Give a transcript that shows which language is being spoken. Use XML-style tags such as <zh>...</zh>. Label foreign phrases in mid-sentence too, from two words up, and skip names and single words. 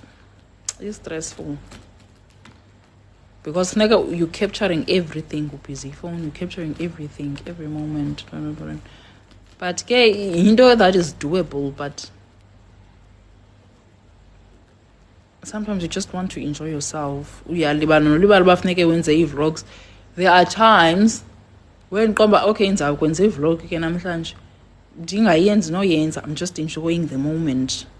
<en>It's stressful because you're capturing everything with busy phone, you're capturing everything every moment, but you know that is doable, but sometimes you just want to enjoy yourself. Vlogs. There are times when okay</en> <xh>ndizakwenza ivlog ke namhlanje ndingayenzi noyenza,</xh> <en>I'm just enjoying the moment.</en>